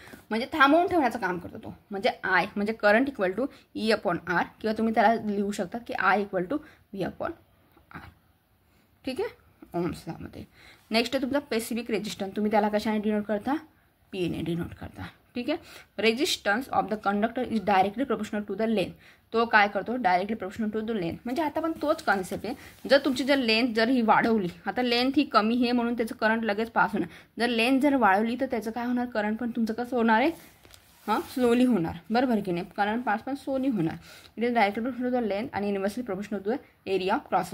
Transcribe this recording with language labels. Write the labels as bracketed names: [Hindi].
[Marathi] म्हणजे थांबवून ठेवण्याचं काम करतो तो. म्हणजे I म्हणजे [English] current equal to E/R, [Marathi] किंवा तुम्ही त्याला लिहू शकता की I = V/R. ठीक आहे. ओम्स लॉमध्ये. नेक्स्ट आहे तुमचा स्पेसिफिक रेजिस्टन्स, तुम्ही त्याला कशाने डिनोट करता, P ने डिनोट करता. ठीक आहे. [English] resistance of the conductor is directly proportional to the length, [Marathi] तो काय करतो, [English] Directly proportional to the length. [Marathi] म्हणजे आता पण तोच कॉन्सेप्ट आहे. जर तुमची जर लेंथ जर ही वाढवली, आता लेंथ ही कमी आहे म्हणून त्याचं करंट लगेच पास होणार. जर लेंथ जर वाढवली तर त्याचं काय होणार, करंट पण तुमचं कसं होणार आहे, स्लोली होणार. बरोबर की नाही. करंट पास पण स्लोली होणार. [English] It is directly proportional to the length आणि inversely proportional to the area of cross.